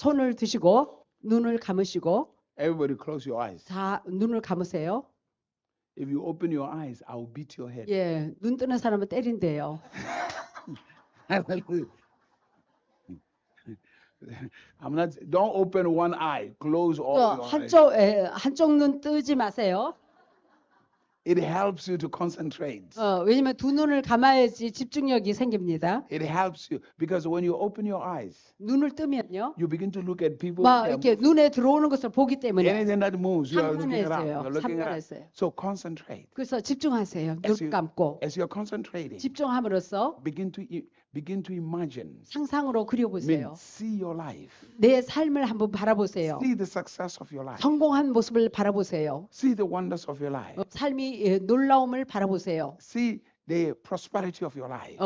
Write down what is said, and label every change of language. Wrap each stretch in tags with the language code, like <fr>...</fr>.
<ko>손을 드시고 눈을 감으시고</ko> <en>Everybody close your eyes.</en> <ko>다 눈을 감으세요.</ko> <en>If you open your eyes, I will beat your head.</en> <ko>예, 눈 뜨는 사람은 때린대요.</ko> <en>Hallelujah. Don't open one eye. Close all your eyes.</en> <ko>한쪽 눈 뜨지 마세요.</ko> <en>It helps you to concentrate.</en> <ko>왜냐면 두 눈을 감아야지 집중력이 생깁니다.</ko> <en>It helps you because when you open your eyes,</en> <ko>눈을 뜨면요.</ko> <en>you begin to look at people.</en> <ko>막</ko> <en>They are</en> <ko>이렇게 눈에 들어오는 것을 보기 때문에</ko> <en>anything that moves, you are looking around.</en> <ko>산만해져요.</ko> <en>You're looking around.</en> <ko>산만해져요.</ko> <en>So concentrate.</en> <ko>그래서 집중하세요.</ko> <en>As</en> <ko>눈</ko> <en>you-</en> <ko>감고</ko> <en>As you're concentrating,</en> <ko>집중함으로써</ko> <en>begin to imagine.</en> <ko>상상으로 그려보세요.</ko> <en>See your life.</en> <ko>내 삶을 한번 바라보세요.</ko> <en>See the success of your life.</en> <ko>성공한 모습을 바라보세요.</ko> <en>See the wonders of your life.</en> <ko>삶이 놀라움을 바라보세요.</ko> <en>See the prosperity of your life.</en>